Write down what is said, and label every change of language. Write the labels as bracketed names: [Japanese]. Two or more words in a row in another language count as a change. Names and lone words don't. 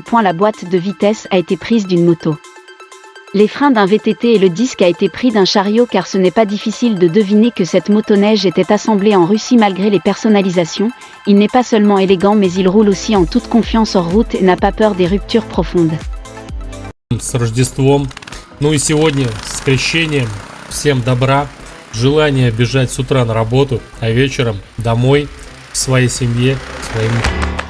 [French] La boîte de vitesse a été prise d'une moto. Les freins d'un VTT et le disque a été pris d'un chariot, car ce n'est pas difficile de deviner que cette motoneige était assemblée en Russie. Malgré les personnalisations, il n'est pas seulement élégant, mais il roule aussi en toute confiance hors route et n'a pas peur des ruptures profondes. [Russian] С Рождеством, ну и сегодня с Крещением. Всем добра, желание бежать с утра на работу, а вечером домой, к своей семье, к своим